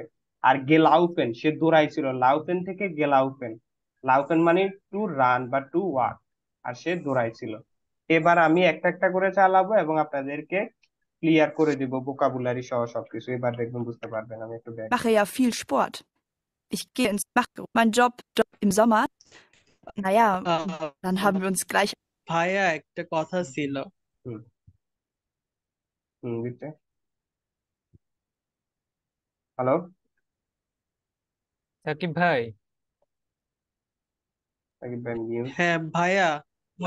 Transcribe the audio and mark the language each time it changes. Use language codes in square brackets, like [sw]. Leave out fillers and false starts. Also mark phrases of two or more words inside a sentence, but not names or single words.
[bn] আর গেলাউফেন, সে দৌড়াইছিল লাউফেন থেকে গেলাউফেন, লাউফেন মানে [en] to run [bn] বা [en] to walk, [bn] আর সে দৌড়াইছিল। এবার আমি একটা একটা করে চালাবো এবং আপনাদেরকে ক্লিয়ার করে দিব ভোকাবুলারি সহ সবকিছু, এবার দেখবেন বুঝতে পারবেন। আমি একটু ব্যাক [de] mache ja viel Sport. Ich gehe ins Mache mein Job im Sommer. Naja, dann আহ, haben wir uns gleich [bn] ভাইয়া একটা কথা ছিল। হুম হুম দিচ্ছে। হ্যালো, সাকিব ভাই, সাকিব ভাই মিউট। হ্যাঁ ভাইয়া, হ্যাঁ